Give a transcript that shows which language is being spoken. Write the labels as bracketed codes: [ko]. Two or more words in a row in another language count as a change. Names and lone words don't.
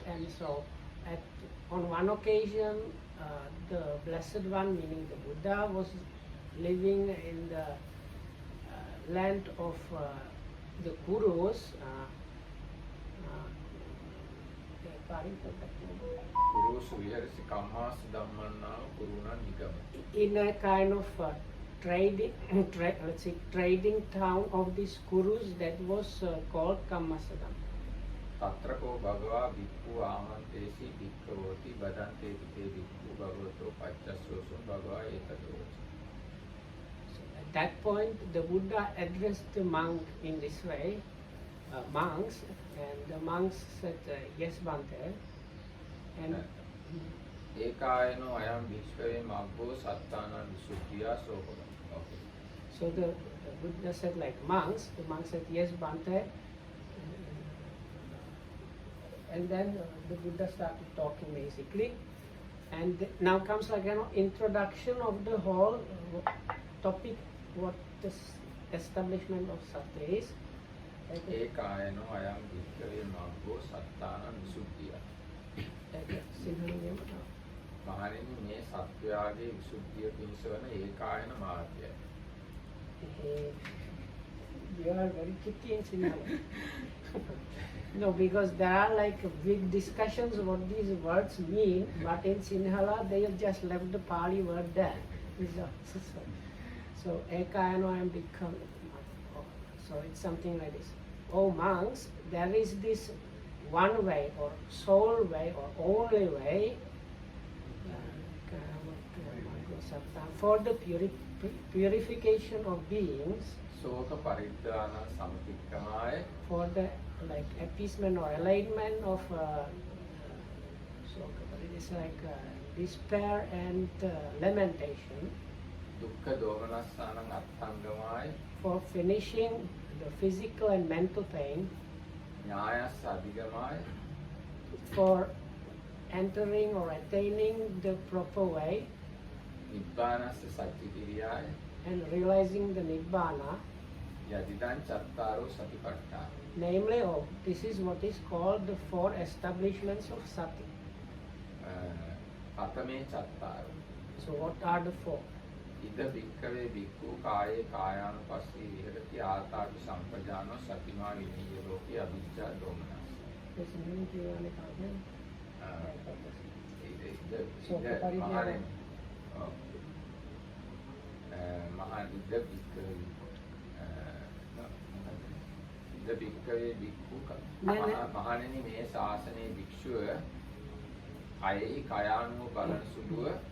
[en] And so on one occasion the Blessed One, meaning the Buddha, was living in the land of the Kurus. In a kind of trading town of these Kurus that was called Kammasadam. [pi] Tatrako bhagava bhikkhu amantesi bhikkhavoti badanteti te bhikkhu bhagavato paccasosum bhagava etadoti. [en] At that point, the Buddha addressed the monk in this way, monks, and the monks said, yes, Bhante. And [pi] ekayano ayam bhikkhave maggo sattana visuddhiya soham. [en] So the Buddha said monks, the monk said, yes, Bhante. And then the Buddha started talking basically. And now comes introduction of the whole topic, what the establishment of Satya is. [pi] Ekayano ayam bhikkhave maggo sattana visuddhiya. [si] මහණෙනි මේ සත්‍යයේ විසුද්ධිය පිණිස වන ඒකායන මාර්ගය. [en] You are very tricky in Sinhala. No, because there are big discussions what these words mean, but in Sinhala they have just left the Pali word there. So ekayano and become. So it's something like this. Oh monks, there is this one way or sole way or only way for the purification of beings, [pi] සෝක පරිද්දාන සමතික්කමාය [en] for the like appeasement or alignment of so it is like despair and lamentation, [pi] දුක්ඛ දෝමනස්සානං අත්ංගමාය [en] for finishing the physical and mental pain, [pi] ඥායස්ස අධිගමාය [en] for entering or attaining the proper way [pi] නිබ්බානස්ස සච්චිකිරියාය [en] and realizing the nibbana, [pi] යදිදං චත්තාරෝ සතිපට්ඨාන. [en] namely, oh, this is what is called the four establishments of sati. [pi] පතමේ චත්තාරෝ [en] So what are the four? [pi] ඉද භික්ඛවේ භික්ඛු කායේ කායානුපස්සී විහෙරති ආතාපි සම්පජානෝ සතිමා විනීය ලෝකේ අවිජ්ජා දෝමනස්ස. [en] There's a meaning to your comment. [pi] මහානේ මහා ඉද භික්ඛවේ ඉද භික්ඛවේ භික්ඛු [si] මහණෙනි මේ ශාසනයේ භික්ෂුව කයෙහි කයානුව බලන සුළුව